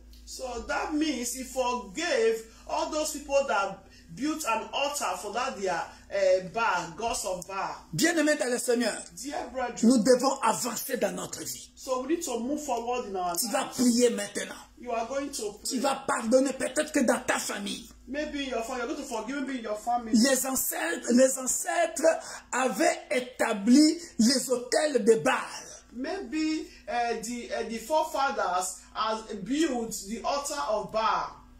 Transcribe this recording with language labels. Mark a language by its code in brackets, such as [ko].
[en] So that means he forgave all those people that built an altar for that their Baal, gods of Baal. [fr] Bien-aimés dans le Seigneur, [en] dear brethren, [fr] nous devons avancer dans notre vie. [en] So we need to move forward in our lives. [fr] Tu vas prier maintenant. [en] You are going to pray. [fr] Tu vas pardonner peut-être que dans ta famille. [en] Maybe in your family, you're going to forgive maybe in your family. [fr] Les ancêtres avaient établi les hôtels de Baal. [en] Maybe the forefathers has built the altar of Baal.